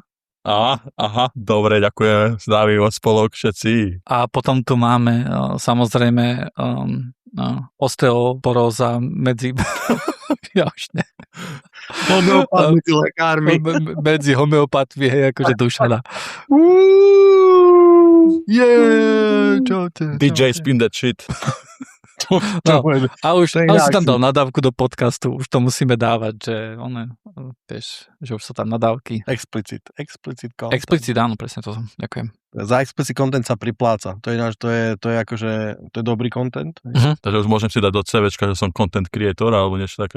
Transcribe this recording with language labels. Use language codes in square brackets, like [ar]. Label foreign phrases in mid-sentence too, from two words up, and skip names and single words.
[sk] Aha, dobre, ďakujem, zdravím vás spolok všetci. A potom tu máme samozrejme osteoporóza medzi homeopatmi lekármi. Medzi homeopatmi, hej, akože Dušana. [en] DJ spin that shit. [sk] No, a už si tam dal nadávku do podcastu, už to musíme dávať, že vieš, že už sú tam nadávky. [en] Explicit content. [sk] Explicit, áno, presne to. Ďakujem. Za [en] explicit content [sk] sa pripláca. To je akože, to je dobrý content. Takže už môžem si dať do CVčka, že som [en] content creator [sk] alebo niečo také.